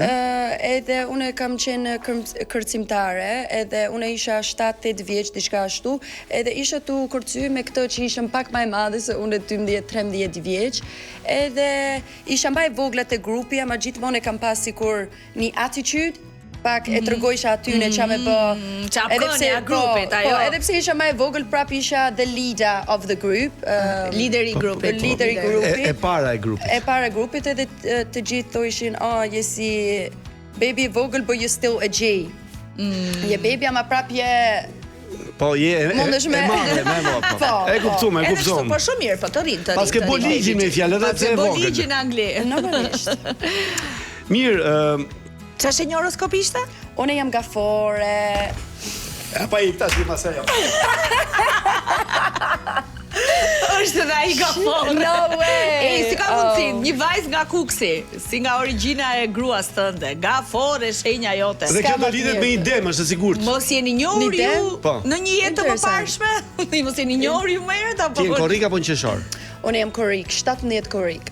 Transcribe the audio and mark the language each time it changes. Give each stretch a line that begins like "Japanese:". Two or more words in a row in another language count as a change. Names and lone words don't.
Albanian: Edhe unë kam qenë kërcimtare, edhe unë isha 7-8 vjeç, diçka ashtu, edhe isha tu kërcy me këto që ishëm pak ma e madhe, se unë 12-13 vjeç, edhe isha mba e vogla te grupi, ama gjithmonë e kam pas sikur një attitude, pak e tërgojsha aty në qa me bë... Qapkënja grupit, ajo. Po, edhe pse isha ma e vogël, prap isha
English: the leader of the group.
Albanian: Lideri i grupit. E para e grupit. E para e grupit, edhe të gjithë thoshin, je si baby e vogël,
English: but you still a G.
Albanian: Je baby, ama prap je... Po, je e madhe, po. E kuptuam. Po shumë mirë, po të rrinë. Pas ke bo ligjin me fjallë, edhe pse e vogël. Pas ke bo ligjin angli. Normalisht. Mirë, Qa shenjë horoskop ishte? Unë jam gafore. Pa i këta shi masaj jam. është dhe i gafore.
English: No way.
Albanian: Si ka mundësi, një vajz nga Kuksi, si nga origjina e gruas tënde, gafore shenja jote. Dhe kjo do lidhet me ide, më është sigurt. Mos jeni njohur ju në një jetë të mëparshme? Mos jeni njohur ju më herët apo? Ti je korrik apo në qeshor? Unë jam korrik, 17 korrik.